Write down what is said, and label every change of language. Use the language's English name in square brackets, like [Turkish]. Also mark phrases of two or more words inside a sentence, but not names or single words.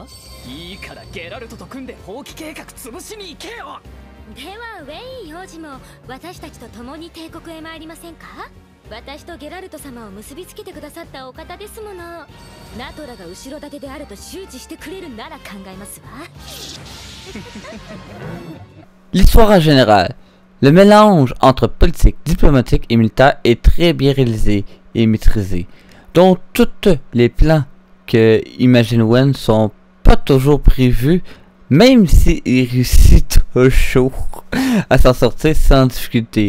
[Japanese] いいからゲラルトと組んで放棄計画潰しに行けよ。ではウェイン王子も私たちと共に帝国へ参りませんか。私とゲラルト様を結びつけてくださったお方ですもの。ナトラが後ろ盾であると周知してくれるなら考えますわ。 [French] L'histoire en général. Le mélange entre politique, diplomatique et militaire est très bien réalisé et maîtrisé. Donc tous les plans que Imagine Wen sont pas toujours prévus, même s'il réussit toujours à s'en sortir sans difficulté.